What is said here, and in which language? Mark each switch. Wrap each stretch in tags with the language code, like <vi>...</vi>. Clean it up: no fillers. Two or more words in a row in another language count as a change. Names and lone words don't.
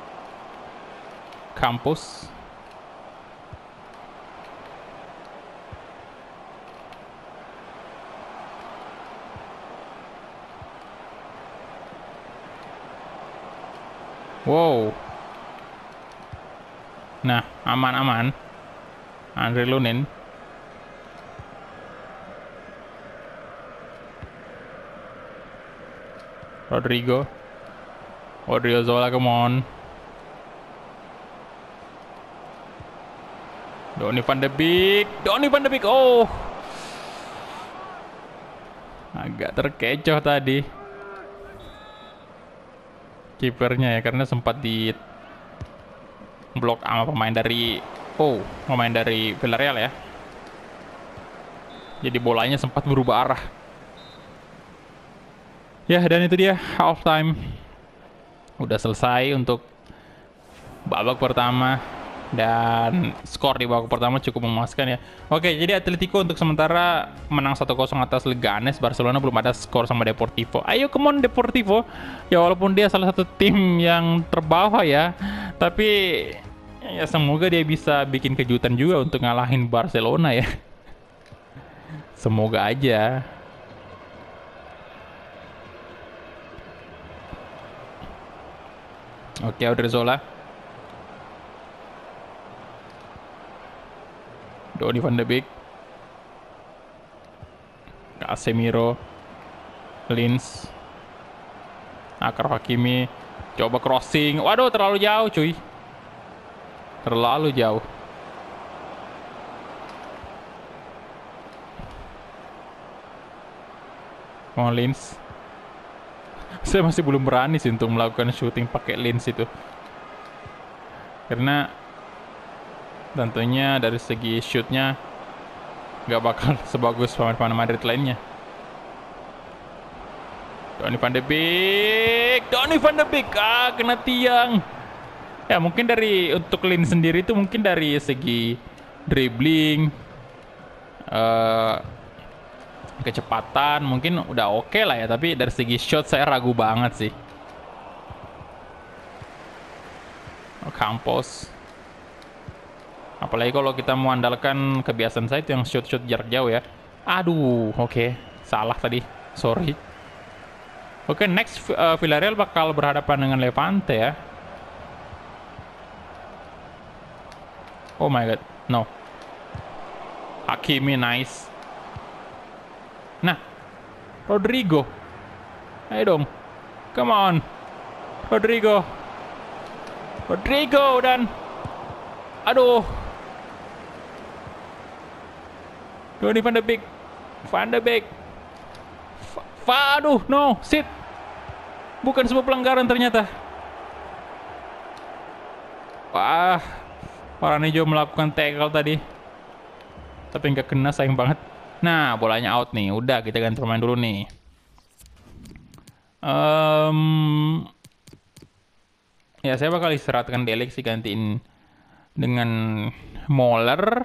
<id>Campos. Wow. Nah, aman-aman. Andre Lunin. Rodrigo.</id> <en>Odriozola, come on.</en> <id>Donny van de Beek. Donny van de Beek. Oh. Agak terkecoh tadi. Kipernya ya, karena sempat di blok sama pemain dari Villarreal ya. Jadi bolanya sempat berubah arah. Ya, dan itu dia half time. Udah selesai untuk babak pertama. Dan skor di babak pertama cukup memuaskan ya. Oke, jadi Atletico untuk sementara menang 1-0 atas Leganes. Barcelona belum ada skor sama Deportivo. Ayo,</id> <en>come on Deportivo.</en> <id>Ya walaupun dia salah satu tim yang terbawah ya, tapi ya semoga dia bisa bikin kejutan juga untuk ngalahin Barcelona ya. Semoga aja. Oke, Odriozola. Donny van de Beek. Casemiro. Linz. Achraf Hakimi. Coba crossing. Waduh, terlalu jauh cuy. Terlalu jauh. Oh, Linz. Saya masih belum berani sih untuk melakukan shooting pakai Linz itu. Karena tentunya dari segi shootnya nggak bakal sebagus pemain-pemain Madrid lainnya. Donny van de Beek. Donny van de Beek. Kena tiang. Ya mungkin untuk Lin sendiri itu mungkin dari segi dribbling, eh, kecepatan mungkin udah oke lah ya, tapi dari segi shot saya ragu banget sih. Campos. Apalagi kalau kita mengandalkan kebiasaan saya itu yang shot-shot jarak jauh ya. Aduh, oke. Salah tadi. Sorry. Oke, next Villarreal bakal berhadapan dengan Levante ya.</id> <en>Oh my god, no. Hakimi nice.</en> <id>Nah, Rodrigo. Ayo dong.</id> <en>Come on. Rodrigo.</en> <id>Rodrigo dan aduh. Donny van de Beek. Van de Beek. Aduh,</id> <en>no, sit.</en> <id>Bukan sebuah pelanggaran ternyata. Wah, Paranejo melakukan tackle tadi. Tapi nggak kena, sayang banget. Nah, bolanya out nih. Udah, kita ganti pemain dulu nih. Ya, saya bakal istirahatkan Delik sih, gantiin dengan Moller.</id>